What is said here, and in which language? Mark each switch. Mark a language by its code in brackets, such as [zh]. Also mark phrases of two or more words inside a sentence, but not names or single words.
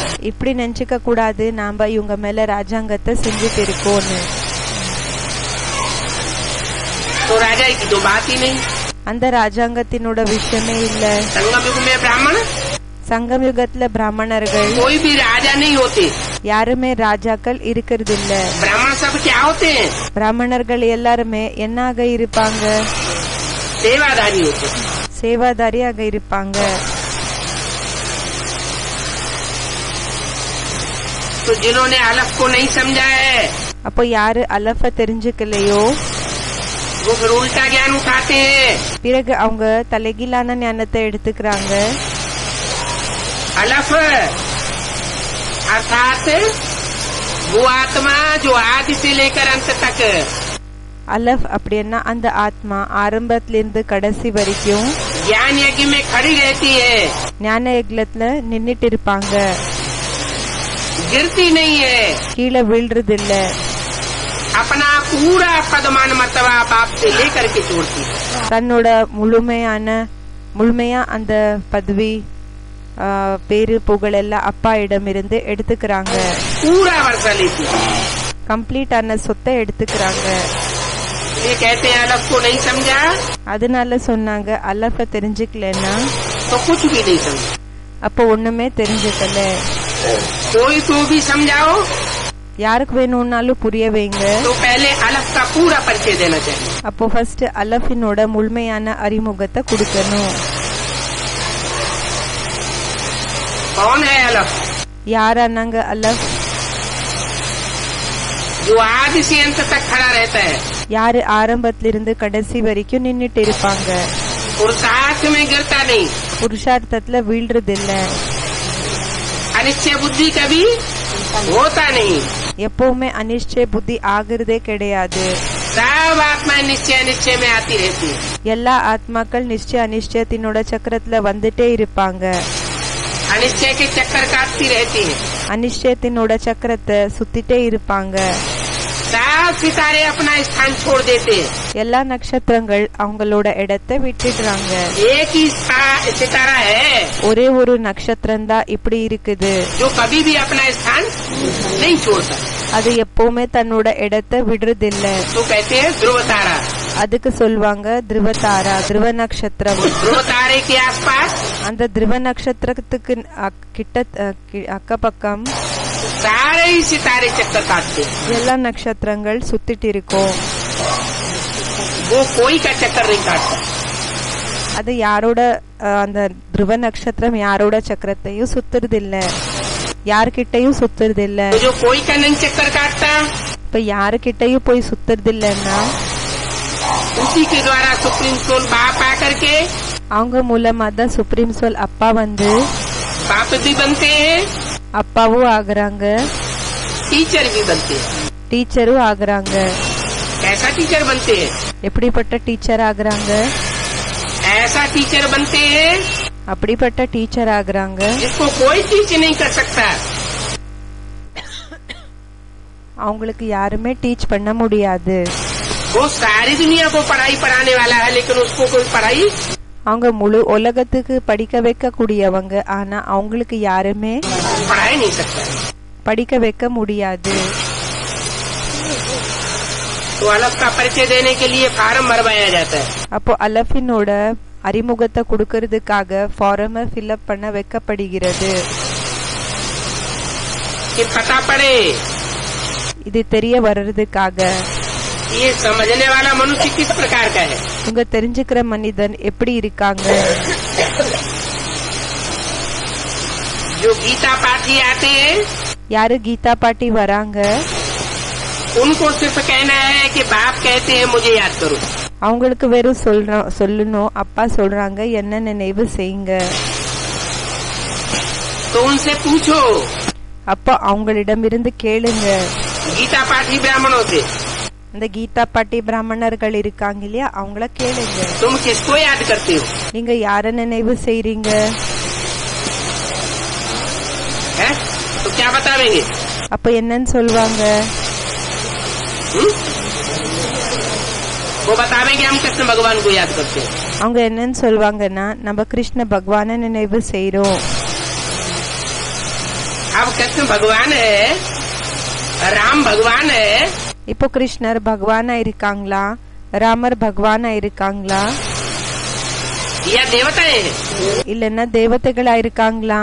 [ta] இப்படி நினைச்சுக்க கூடாது நாம இவங்க மேல ராஜாங்கத்தை செஞ்சுட்டு இருக்கோம்னு. [hi] तो राजाई की तो बात ही नहीं. [ta] அந்த ராஜாங்கத்தினோட விஷயமே இல்ல. [hi] संगम युग में ब्राह्मण [ta] சங்கம் யுகத்துல பிராமணர்கள் [hi] कोई भी राजा नहीं होते. [ta] யாருமே ராஜாக்கள் இருக்கிறது இல்ல. [hi] ब्राह्मण सब क्या होते हैं? [ta] பிராமணர்கள் எல்லாருமே என்னாக இருப்பாங்க? [hi] सेवादारी होते हैं. [ta] சேவாதாரியாக இருப்பாங்க. [hi] तो जिन्होंने अलफ को नहीं समझा है [ta] அப்போ யாரு அலஃப தெரிஞ்சுக்கலையோ [hi] वो फिर उल्टा ज्ञान उठाते हैं. [ta] பிறகு அவங்க தலைகீழான ஞானத்தை எடுத்துக்கிறாங்க. [hi] अलफ अर्थात वो आत्मा जो आदि से लेकर अंत तक [ta] அலஃப் அப்படின்னா அந்த ஆத்மா ஆரம்பத்திலிருந்து கடைசி வரைக்கும் [hi] ज्ञान यज्ञ में खड़ी रहती है, [ta] ஞான யக்ஞத்துல நின்னுட்டு இருப்பாங்க. [hi] गिरती नहीं है. [ta] கீழே வீழ்றது இல்ல. [hi] अपना पूरा पदमान मर्तबा बाप से लेकर के छोड़ती है. [ta] தன்னோட முழுமையா அந்த பதவி பேரு புகழ் எல்லாம் அப்பா இடமிருந்து எடுத்துக்கிறாங்க. [hi] पूरा वर्षा लेती है. [ta] கம்ப்ளீட் ஆன சொத்தை எடுத்துக்கிறாங்க. [hi] ये कहते हैं अलफ को नहीं समझा [ta] அதனால சொன்னாங்க அலஃப தெரிஞ்சுக்கலன்னா [hi] तो कुछ भी नहीं समझा. [ta] அப்போ ஒண்ணுமே தெரிஞ்சுக்கல. [hi] कोई को भी समझाओ [ta] யாருக்கு வேணும்னாலும் புரிய வைங்க. [hi] तो पहले अलफ का पूरा परिचय देना चाहिए. [ta] அப்போ ஃபர்ஸ்ட் அலஃபினோட முழுமையான அறிமுகத்தை கொடுக்கணும். [hi] कौन है अलफ? [ta] யாரானாங்க அலஃப்? [hi] जो आदि से अंत तक खड़ा रहता है. [ta] யாரு ஆரம்பத்திலிருந்து கடைசி வரைக்கும் நின்னுட்டு இருப்பாங்க. [hi] पुरुषार्थ में गिरता नहीं. [ta] புருஷார்த்தத்துல வீழ்றது இல்ல. [hi] अनिश्चय बुद्धि कभी होता नहीं. [ta] எப்பவுமே அனிஷ்டய புத்தி ஆகுறதே கிடையாது. [hi] सब आत्मा निश्चय निश्चय में आती रहती है. [ta] எல்லா ஆத்மாக்கள் நிச்சய அனிஷ்டயத்தினோட சக்கரத்துல வந்துட்டே இருப்பாங்க. [hi] अनिश्चय के चक्कर काटती रहती है. [ta] அனிஷ்டயத்தினோட சக்கரத்தை சுத்திட்டே இருப்பாங்க. [hi] सब सितारे अपना स्थान छोड़ देते हैं. [ta] எல்லா நட்சத்திரங்கள் அவங்களோட இடத்தை விட்டுடுறாங்க. [hi] एक ही सितारा है [ta] ஒரே ஒரு நட்சத்திரம் தான் இப்படி இருக்குது. [hi] जो कभी भी अपना स्थान नहीं छोड़ता. [ta] அது எப்பவுமே தன்னோட இடத்தை விடுறதில்ல. [hi] तो कहते हैं ध्रुव तारा. [ta] அதுக்கு சொல்வாங்க [hi] ध्रुव तारा, [ta] த்ருவ நட்சத்திரம். [hi] ध्रुव तारे के आसपास [ta] அந்த த்ருவ நட்சத்திரத்துக்கு கிட்ட அக்கப்பக்கம் [hi] सारे ही सितारे चक्कर काटते हैं. [ta] எல்லா நட்சத்திரங்கள் சுத்திட்டு இருக்கும். [hi] वो कोई का चक्कर नहीं काटता. [ta] அது யாரோட அந்த த்ருவ நட்சத்திரம் யாரோட சக்கரத்தையும் சுத்துறது இல்ல, யார்கிட்டயும் சுத்துறது இல்ல. [hi] तो जो कोई का नहीं चक्कर काटता [ta] இப்ப யாருகிட்டயும் போய் சுத்துறது இல்லன்னா [hi] उसी के द्वारा [en] supreme soul [hi] बाप आकर के [ta] அவங்க மூலமா தான் [en] supreme soul [ta] அப்பா வந்து [hi] बाप भी बनते हैं, [ta] அப்பாவும் ஆகுறாங்க, [hi] टीचर भी बनते हैं. [ta] டீச்சரும் ஆகுறாங்க. [hi] कैसा टीचर बनते हैं? [ta] எப்படிப்பட்ட டீச்சர் ஆகுறாங்க? [hi] ऐसा टीचर बनते हैं [ta] அப்படிப்பட்ட டீச்சர் ஆகுறாங்க [hi] जिसको कोई टीच नहीं कर सकता. [ta] அவங்களுக்கு யாருமே டீச் பண்ண முடியாது. [hi] वो सारी दुनिया को पढ़ाई पढ़ाने वाला है, लेकिन उसको कोई पढ़ाई [ta] அவங்க முழு உலகத்துக்கு படிக்க வைக்க கூடியவங்க, ஆனா அவங்களுக்கு யாருமே [hi] पढ़ा नहीं सकता. [ta] படிக்க வைக்க முடியாது. [hi] तो अलग का परिचय देने के लिए फार्म भरवाया जाता है. [ta] அப்போ அலஃபினோட அறிமுகத்தை கொடுக்கறதுக்காக ஃபார்ம ஃபில்அப் பண்ண வைக்கப்படுகிறது. [hi] कि पता पड़े [ta] இது தெரிய வர்றதுக்காக [hi] ये समझने वाला मनुष्य किस प्रकार का है. [ta] உங்க தெரிஞ்சுக்கிற மனிதன் எப்படி இருக்காங்க. [hi] जो गीता पाठी आते हैं [ta] யாரு கீதா பாட்டி வராங்க, [hi] उनको सिर्फ कहना है कि बाप कहते हैं मुझे याद करो. [ta] அவங்களுக்கு வெறும் சொல்லணும். அப்பா சொல்றாங்க என்ன நினைவு செய்யுங்க. [hi] तो उनसे पूछो. [ta] அப்போ அவங்களிடமிருந்து கேளுங்க. [hi] गीता पाठी ब्राह्मणों से. [ta] இந்த கீதா பாட்டி பிராமணர்கள் இருக்காங்க இல்லையா, அவங்கள கேளுங்க. [hi] तुम किसको याद करते हो? [ta] நீங்க யார நினைவு செய்றீங்க? [hi] तो क्या बतावेंगे? [ta] அப்ப என்னன்னு சொல்வாங்க? [hi] वो बतावेंगे हम कृष्ण भगवान को याद करते हैं. [ta] அவங்க என்னன்னு சொல்வாங்கன்னா நம்ம கிருஷ்ண பகவான நினைவு செய்றோம். [hi] अब कृष्ण भगवान है, राम भगवान है. [ta] இப்போ கிருஷ்ணர் பகவானா இருக்காங்களா, ராமர் பகவானா இருக்காங்களா, [hi] या देवताएं हैं? [ta] இல்லன்னா தேவதைகளா இருக்காங்களா?